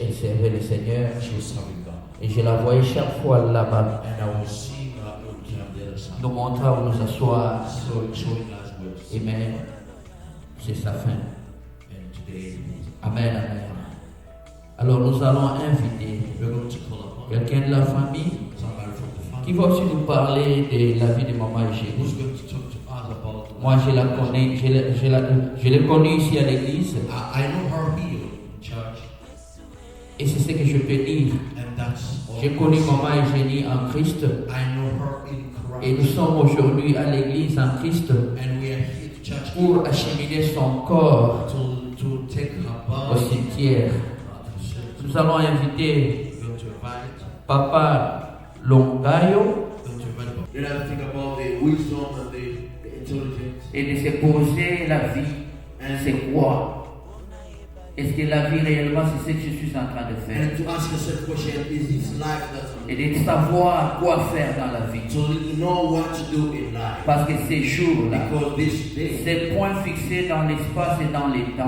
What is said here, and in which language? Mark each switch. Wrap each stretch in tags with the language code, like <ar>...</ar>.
<fr>Elle servait le Seigneur.</fr> <en>She was serving God.</en> <fr>Et je la voyais chaque fois là-bas,</fr> <en>And I was seeing her looking on the other side.</en> <fr>nous montrant où nous asseoir.</fr> <en>Showing us where to sit.</en> <fr>Amen. C'est sa fin.</fr> <en>And today,</en> <fr>Amen, amen. Alors nous allons inviter</fr> <en>we're going to call upon</en> <fr>quelqu'un de la famille</fr> <en>somebody from the</en> <fr>qui</fr> <en>family</en> <fr>va aussi nous parler de la vie de Maman Eugénie.</fr> <en>who's going to talk to us about the</en> <fr>Moi, je la connais, je l'ai connue ici à l'église,</fr> <en>I know her here in church,</en> <fr>et c'est ce que je peux dire.</fr> <en>and that's all.</en> <fr>J'ai connu Maman Eugénie en Christ,</fr> <en>I know her in</en> <fr>et nous</fr> <en>Christ.</en> <fr>sommes aujourd'hui à l'église en Christ</fr> <en>And we are here to church</en> <fr>pour acheminer son corps</fr> <en>to take her</en> <fr>au</fr> <en>body.</en> <fr>cimetière. Nous allons inviter</fr> <en>We're going to invite.</en> <fr>Papa Longayo</fr> <en>Then I think about the wisdom and the intelligence.</en> <fr>et de se poser la vie. C'est quoi? Est-ce que la vie réellement c'est ce que je suis en train de faire?</fr> <en>And to ask yourself the question, is this life that's</en> <fr>Et de savoir quoi faire dans la vie.</fr> <en>to know what to do in life?</en> <fr>Parce que ces jours-là,</fr> <en>Because this day,</en> <fr>ces points fixés dans l'espace et dans les temps,</fr>